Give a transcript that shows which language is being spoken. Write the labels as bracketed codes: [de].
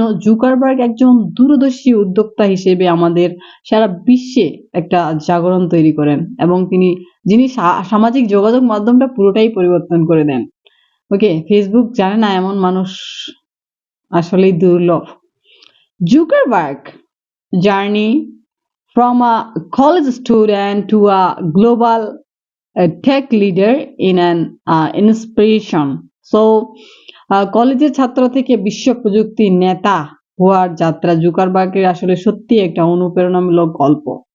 [bn] Zuckerberg একজন দূরদর্শী উদ্যোক্তা হিসেবে আমাদের সারা বিশ্বে একটা জাগরণ তৈরি করেন এবং যিনি সামাজিক যোগাযোগ মাধ্যমটা পুরোটাই পরিবর্তন করে দেন। ওকে, ফেসবুক জানে না এমন মানুষ আসলেই দুর্লভ। [en] Zuckerberg journey from a college student to a global tech leader in an inspiration. [bn] So কলেজের ছাত্র থেকে বিশ্ব প্রযুক্তি নেতা হওয়ার যাত্রা জুকারবার্গের আসলে সত্যি একটা অনুপ্রেরণামূলক গল্প।